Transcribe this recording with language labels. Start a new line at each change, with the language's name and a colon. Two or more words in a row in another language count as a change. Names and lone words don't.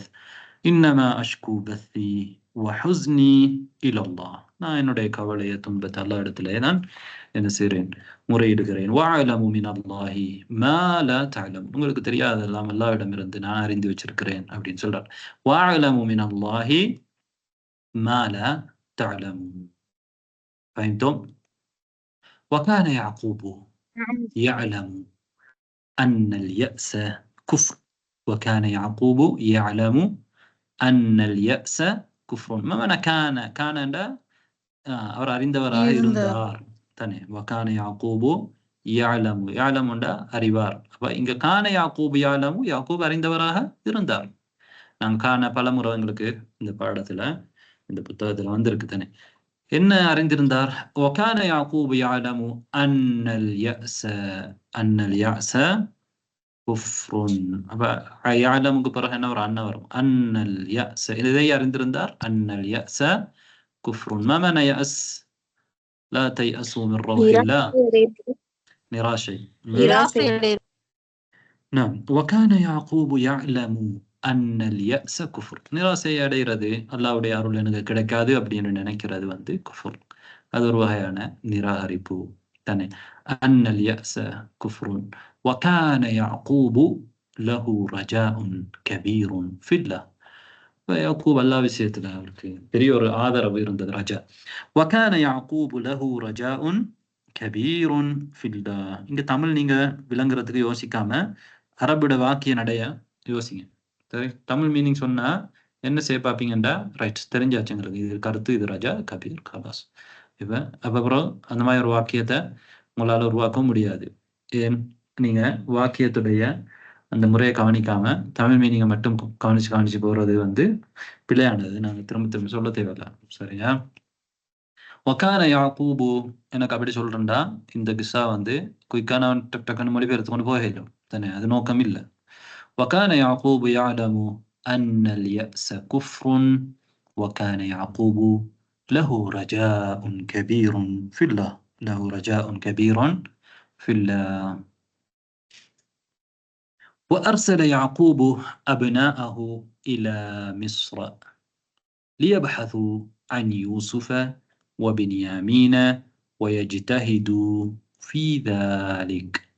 Arabic: إنما أشكو بثي وحزني إلى الله,
Tamil: நான் என்னுடைய கவலையை துன்பத்தை அல்லாஹ் இடத்துல நான் என்ன செய்கிறேன், முறையிடுகிறேன்.
Arabic: وأعلم من الله ما لا تعلم,
Tamil: உங்களுக்கு தெரியாதெல்லாம் அல்லாஹ்விடமிருந்து நான் அறிந்து வச்சிருக்கிறேன் அப்படின்னு சொல்றார்.
Arabic: وأعلم من الله ما لا تعلم. فهمتم؟ وكان يعقوب يعلم أن اليأس كفر. وكان يعقوب يعلم أن اليأس كفر. ما معنى كان
Tamil: அவர் அறிந்தவராக இருந்தார் தானே.
Arabic: وكان يعقوب يعلم அறிவார்.
Tamil: அப்ப இங்க
Arabic: كان يعقوب يعلم,
Tamil: யாக்கூப் அறிந்தவராக இருந்தார். நான் கான பலமுறை எங்களுக்கு இந்த பாடத்துல இந்த புத்தகத்துல வந்திருக்கு தானே. என்ன அறிந்திருந்தார்?
Arabic: وكان يعقوب يعلم أن اليأس كفر.
Tamil: அப்ப يعلمக்கு பிறகு என்ன வரும்? அன்ன வரும்.
Arabic: أن اليأس,
Tamil: இதை அறிந்திருந்தார்.
Arabic: أن اليأس كفر. ما معنى يأس؟ لا تيأسوا من روح الله.
Tamil: நிராசை. نعم.
Arabic: وكان يعقوب يعلم أن اليأس كفر.
Tamil: நிராசை அடைகிறது, அல்லாஹ்வுடைய அருள் எனக்கு கிடைக்காது அப்படின்னு நினைக்கிறது வந்து குஃபர். அது ஒரு வகையான நிராகரிப்பு தானே.
Arabic: أن اليأس كفر. وكان يعقوب له رجاء كبير في الله.
Tamil: யாக்கூப் அல்லாஹ் விஷயத்துல அவருக்கு பெரிய ஒரு ஆதரவு இருந்தது, ரஜா.
Arabic: وكان يعقوب له رجاء كبير في الله.
Tamil: இங்க தமிழ் நீங்க விளங்குறதுக்கு யோசிக்காம அரபுட வாக்கிய நடைய யோசிங்க. சரி, தமிழ் மீனிங் சொன்னா என்ன செய்ய பார்ப்பீங்கண்டா, ரைட் தெரிஞ்சாச்சுங்கிறது. இது கருத்து, இது
Arabic: رجاء، كبير، خلاص.
Tamil: இப்போ அப்புறம் அந்த மாதிரி ஒரு வாக்கியத்தை உங்களால் உருவாக்கவும் முடியாது. ஏன்? நீங்க வாக்கியத்துடைய அந்த முறையை கவனிக்காம தமிழ் மீனிங்கை மட்டும் கவனிச்சு போறது வந்து பிழையானது. நாங்கள் திரும்ப சொல்ல தேவையில்ல. சரியா?
Arabic: وكان يعقوب,
Tamil: எனக்கு அப்படி சொல்றேன்டா, இந்த கிஸ்ஸா வந்து குயிக்கான டக்குன்னு மொழிபெயர்த்து கொண்டு போயிடும் தானே, அது நோக்கம் இல்லை.
Arabic: وكان يعقوب يعلم أن اليأس كفر وكان يعقوب له رجاء كبير في الله. له رجاء كبير في الله. وأرسل يعقوب أبناءه إلى مصر ليبحثوا عن يوسف وبنيامين ويجتهدوا في ذلك.